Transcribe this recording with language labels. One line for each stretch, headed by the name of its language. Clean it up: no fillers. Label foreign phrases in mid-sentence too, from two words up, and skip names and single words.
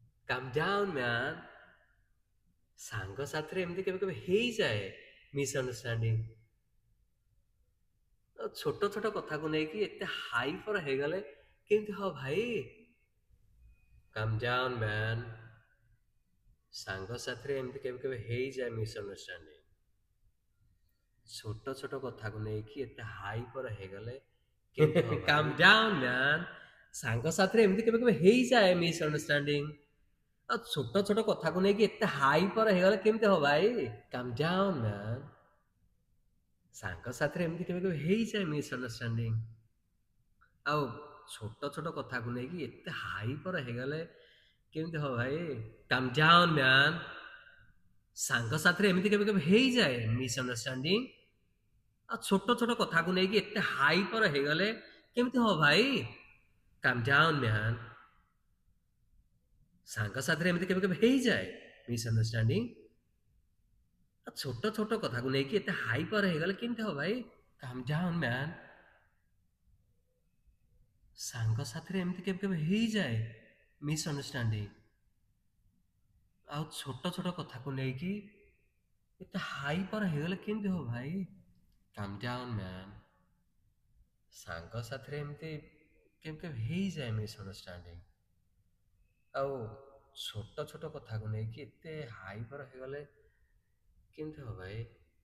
English: Calm down, man.
Odia: ସାଙ୍ଗସାଥିରେ ଏମିତି କେବେ କେବେ ହେଇଯାଏ ମିସ୍ଅଣ୍ଡରଷ୍ଟାଣ୍ଡିଂ। ଛୋଟ ଛୋଟ କଥାକୁ ନେଇକି ଏତେ ହାଇପର ହେଇଗଲେ କେମିତି ହବ ଭାଇ?
English: Calm down, man.
Odia: ସାଙ୍ଗସାଥିରେ ଏମିତି କେବେ କେବେ ହେଇଯାଏ ମିସ୍ଅଣ୍ଡରଷ୍ଟାଣ୍ଡିଂ। ଛୋଟ ଛୋଟ କଥାକୁ ନେଇକି ଏତେ ହାଇପର ହେଇଗଲେ କେମିତି ହବ?
English: Calm down, man.
Odia: ସାଙ୍ଗସାଥିରେ ଏମିତି କେବେ କେବେ ହେଇଯାଏ ମିସ୍ଅଣ୍ଡରଷ୍ଟାଣ୍ଡିଂ। ଛୋଟ ଛୋଟ କଥାକୁ ନେଇକି ଏତେ ହାଇପର ହେଇଗଲେ କେମିତି ହବ ଭାଇ?
English: Calm down, man.
Odia: ସାଙ୍ଗସାଥିରେ ଏମିତି କେବେ କେବେ ହେଇଯାଏ ମିସ୍ଅଣ୍ଡରଷ୍ଟାଣ୍ଡିଂ। ଆଉ ଛୋଟ ଛୋଟ କଥାକୁ ନେଇକି ଏତେ ହାଇପର ହେଇଗଲେ କେମିତି ହବ ଭାଇ?
English: Calm down, man.
Odia: ସାଙ୍ଗସାଥିରେ ଏମିତି କେବେ କେବେ ହେଇଯାଏ ମିସ୍ଅଣ୍ଡରଷ୍ଟାଣ୍ଡିଂ। ଆଉ ଛୋଟ ଛୋଟ କଥାକୁ ନେଇକି ଏତେ ହାଇପର ହେଇଗଲେ କେମିତି ହବ ଭାଇ?
English: Calm down, man.
Odia: ସାଙ୍ଗସାଥିରେ ଏମିତି କେବେ କେବେ ହେଇଯାଏ ମିସ୍ଅଣ୍ଡରଷ୍ଟାଣ୍ଡିଂ। ଛୋଟ ଛୋଟ କଥାକୁ ନେଇକି ଏତେ ହାଇପର ହେଇଗଲେ କେମିତି ହବ ଭାଇ?
English: Calm down, man.
Odia: ସାଙ୍ଗସାଥିରେ ଏମିତି କେବେ କେବେ ହେଇଯାଏ ମିସ୍ଅଣ୍ଡରଷ୍ଟାଣ୍ଡିଂ। ଆଉ ଛୋଟ ଛୋଟ କଥାକୁ ନେଇକି ଏତେ ହାଇପର ହେଇଗଲେ କେମିତି ହବ ଭାଇ?
English: Calm down, man.
Odia: ସାଙ୍ଗସାଥିରେ ଏମିତି କେବେ କେବେ ହେଇଯାଏ ମିସ୍ଅଣ୍ଡରଷ୍ଟାଣ୍ଡିଂ। ଆଉ ଛୋଟ ଛୋଟ କଥାକୁ ନେଇକି ଏତେ ହାଇପର ହେଇଗଲେ କେମିତି ହବ ଭାଇ?